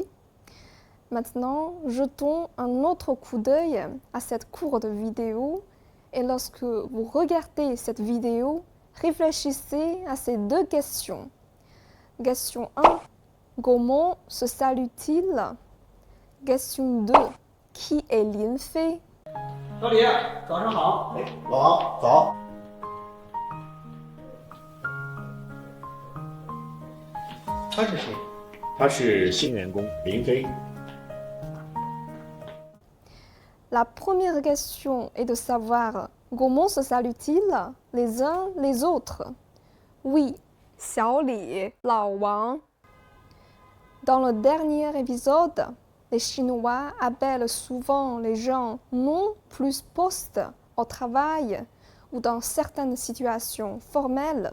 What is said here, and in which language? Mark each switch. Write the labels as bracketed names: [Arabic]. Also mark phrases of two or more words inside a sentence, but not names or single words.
[French] Maintenant, jetons un autre coup d'œil à cette courte vidéo et lorsque vous regardez cette vidéo, réfléchissez à ces deux questions. Question 1. Comment se salue-t-il? Question 2. Qui est Lin Fei? [Chinese] 小李，早上好。哎，老王早。他是谁？他是新员工林飞。 [French] La première question est de savoir comment se saluent-ils les uns les autres? Oui, Xiao Li, Lao Wang. Dans le dernier épisode, les Chinois appellent souvent les gens non plus poste au travail ou dans certaines situations formelles.